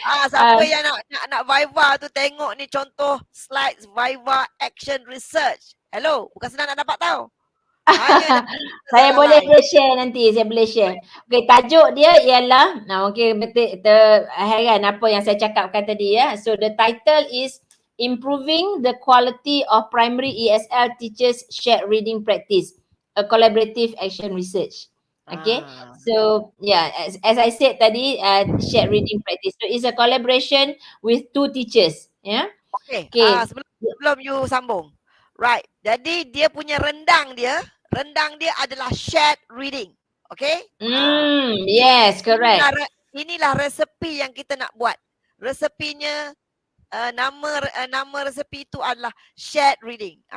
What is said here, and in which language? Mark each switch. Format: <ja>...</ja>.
<ms>Siapa yang nak Viva tu tengok ni contoh slides Viva Action Research. Hello, bukan senang nak dapat tahu. Saya boleh share nanti, saya boleh share. Okay, tajuk dia ialah, okay, betul heran apa yang saya cakapkan tadi ya.</ms> <en>So the title is Improving the Quality of Primary ESL Teachers Shared Reading Practice, a Collaborative Action Research. Okay, so yeah, as I said</en> <ms>tadi,</ms> <en>shared reading practice. So it's a collaboration with two teachers. Yeah.</en> <ms>Okay. Sebelum you sambung. Right. Jadi dia punya rendang dia adalah shared reading.</ms> <en>Okay? Yes, correct.</en> <ms>Inilah resepi yang kita nak buat. Resepinya nama resepi itu adalah shared reading.</ms>